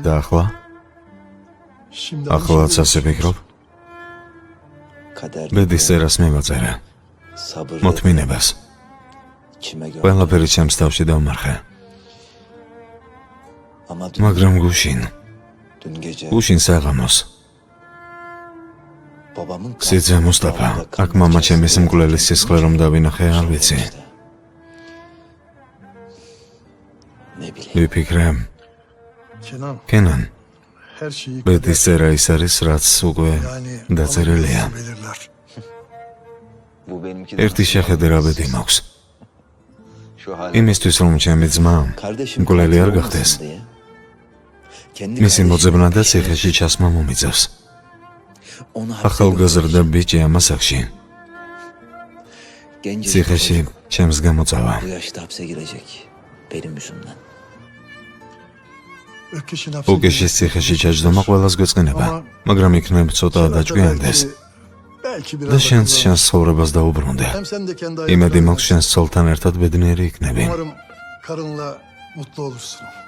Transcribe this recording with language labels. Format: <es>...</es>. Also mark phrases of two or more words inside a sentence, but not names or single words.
<ka>და ახლა ახლაც ასე ვფიქრობ ბედის წერას მივაწერე მოთმინებას ყველაფერი ჩემს თავში დავმარხე მაგრამ გუშინ საღამოს სიძე მუსტაფა აქ მამა ჩემის მკვლელის სისხლე რომ დავინახე არ ვიცი ვიფიქრე Kenan, კენან</ka> <tr>her şeyi</tr> <ka>ბედის წერა ის არის რაც უკვე დაწერილია</ka> <tr>belirler.</tr> <ka>ერთი შეხედერა ბედი მაქვს იმისთვის რომ ჩემი ძმა მკვლელი არ გახდეს მისი მოძებნა და ციხეში ჩასმა მომიწევს ახალგაზრდა ბიჭი ამ ასაკში ციხეში ჩემს გამოწავა Ökkeş'in ოკეშის ციხეში ჩაჯდომა ყველას გვეწყინება მაგრამ იქნებ ცოტა დაჭკვიანდეს</ka> <tr>belki</tr> <ka>და</ka> <tr>biraz</tr> <ka>შენს ცხოვრებას დაუბრუნდე</ka> <tr>hem sen de kendi</tr> <ka>იმედი</ka> <tr>hayatında</tr> <ka>მაქვს შენს ცოლთან ერთად ბედნიერი იქნები</ka> <tr>umarım karınla mutlu olursun.</tr>